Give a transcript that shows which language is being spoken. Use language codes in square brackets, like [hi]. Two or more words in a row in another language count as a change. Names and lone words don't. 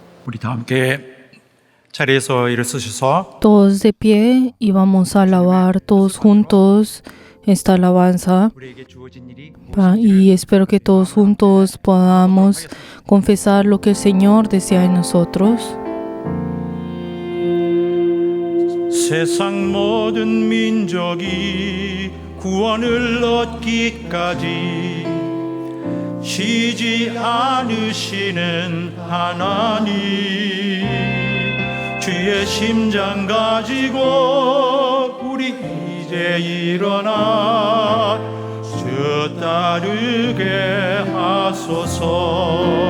[ko] 우리 다 함께 자리에서 일어서셔서 [es] Todos de pie y vamos a alabar todos juntos esta alabanza. [ko] 우리에게 주어진 일이 [es] Y espero que todos juntos podamos confesar lo que el Señor desea en nosotros. [ko] 세상 모든 민족이 구원을 얻기까지 쉬지 않으시는 하나님, 주의 심장 가지고 우리 이제 일어나 주 따르게 하소서.